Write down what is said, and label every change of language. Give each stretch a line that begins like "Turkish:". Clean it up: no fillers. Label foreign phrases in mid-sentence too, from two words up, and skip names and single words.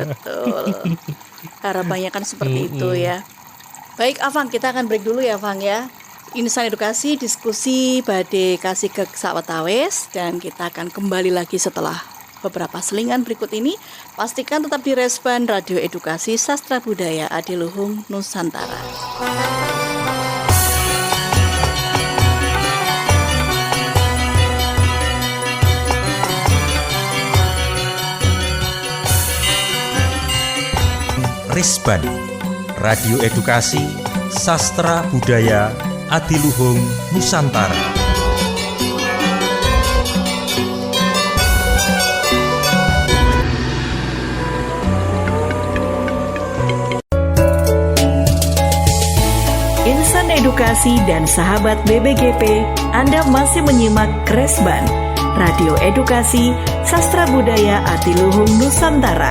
Indonesian: Betul. Harapannya kan seperti itu ya. Baik Avang, kita akan break dulu ya Avang ya. Insan Edukasi diskusi badhe kasih ke sawetawis, dan kita akan kembali lagi setelah beberapa selingan berikut ini. Pastikan tetap di Resban Radio Edukasi Sastra Budaya Adiluhung Nusantara. Resban Radio Edukasi Sastra Budaya Adiluhung Nusantara. Insan Edukasi dan sahabat BBGP, Anda masih menyimak Resban Radio Edukasi Sastra Budaya Adiluhung Nusantara.